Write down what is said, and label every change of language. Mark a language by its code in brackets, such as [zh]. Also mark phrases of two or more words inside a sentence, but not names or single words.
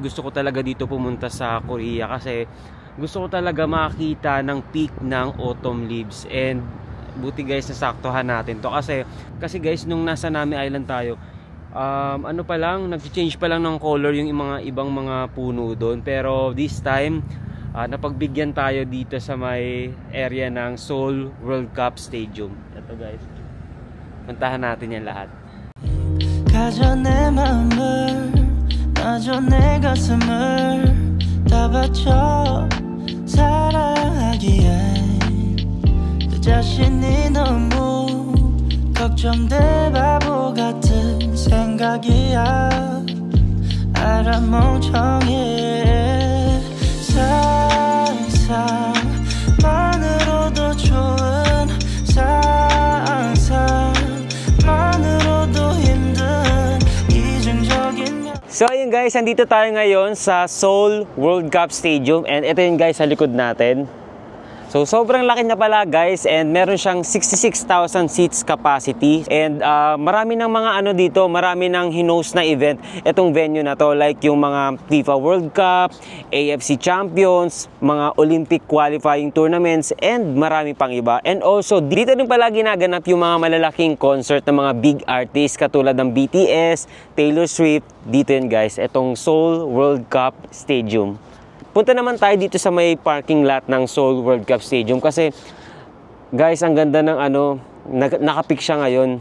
[tl] gusto ko talaga dito pumunta sa Korea kasi gusto ko talaga makita ng peak ng [en] autumn leaves [tl] and buti guys nasaktuhan natin to kasi guys nung nasa Nami Island tayo nag-change pa lang ng color yung mga ibang mga puno doon pero [en] this time [tl] napagbigyan tayo dito sa may area ng Seoul World Cup Stadium. Ito guys, puntahan natin yan lahat. [ko] 가져 내 마음을 놔줘 내 가슴을 다 바쳐 사랑하기에 내 자신이 너무 걱정돼 바보 같은 생각이야 알아 멍청해 상상만으로도 좋은 상상만으로도 힘든 이중적인. [tl] So ayun guys, andito tayo ngayon sa Seoul World Cup Stadium and ito yun guys sa likod natin. So sobrang laki na pala guys, and meron siyang 66,000 [en] seats capacity, [tl] and marami ng mga ano dito, marami ng hinost na event itong venue na to, like yung mga FIFA World Cup, AFC Champions, mga Olympic [en] qualifying tournaments, [tl] and marami pang iba. [en] And also [tl] dito din pala ginaganap yung mga malalaking concert ng mga [en] big artists [tl] katulad ng BTS, Taylor Swift. Dito yun guys, itong Seoul World Cup Stadium. Punta naman tayo dito sa may [en] parking lot [tl] ng Seoul World Cup Stadium kasi guys, ang ganda ng ano, nakapik siya ngayon.